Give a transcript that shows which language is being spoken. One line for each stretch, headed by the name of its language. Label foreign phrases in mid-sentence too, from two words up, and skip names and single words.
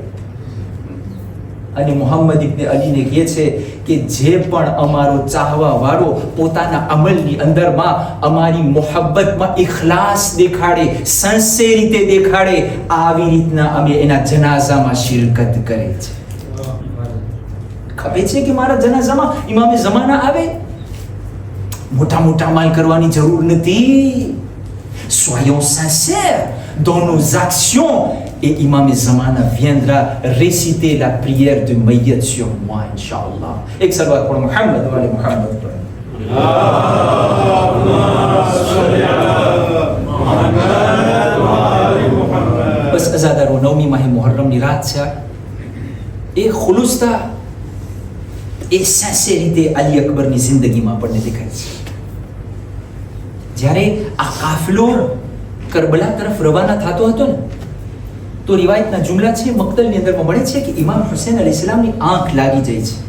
Gujarati: અને મુહમ્મદ ઇબ્ન અલીને કહે છે કે જે પણ અમારો ચાહવા વાળો પોતાના અમલની અંદરમાં અમારી મોહબ્બતમાં ઇખલાસ દેખાડે, સિન્સિયરિટી દેખાડે, આવી રીતના અમે એના જનાઝામાં શિરકત કરે છે. ખબર છે કે મારા જનાઝામાં ઇમામે ઝમાના આવે, મોટા મોટા માલ કરવાની જરૂર નથી.
French: Soyons sincères dans nos actions et Imam Zamana viendra réciter la prière de Mayyat sur moi, Inch'Allah. Et que ça doit être pour
Arabic: محمد وآل محمد. اللهم صل على محمد وآل محمد.
Gujarati: બસ અઝાદારો 9મી માહે મુહર્રમની રાત છે. એ ખુલુસતા, એ સિન્સિયરિટી અલી અકબરની જિંદગીમાં આપણને દેખાય છે. જ્યારે આ કાફલો કરબલા તરફ રવાના થતો હતો ને, તો રિવાયતના જુમલા છે, મક્તલની અંદરમાં મળે છે કે ઇમામ હુસૈન અલૈહિસ્સલામની આંખ લાગી જાય છે.